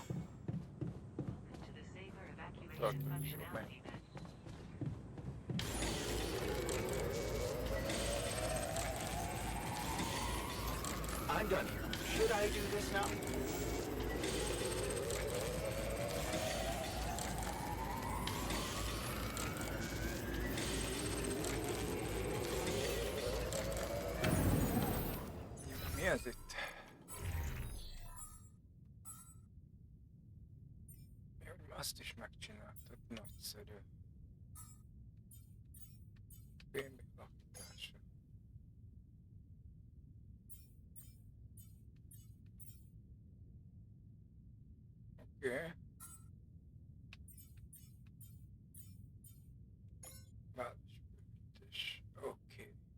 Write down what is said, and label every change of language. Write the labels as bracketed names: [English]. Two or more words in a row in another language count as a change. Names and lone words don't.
[English] To the safer evacuation functionality then. I'm done here. Should I do this now? [Hungarian] Mi ez itt? Jó, azt is megcsináltad, nagyszerű. Fémek lakítása. Oké. Városbővítés. Oké.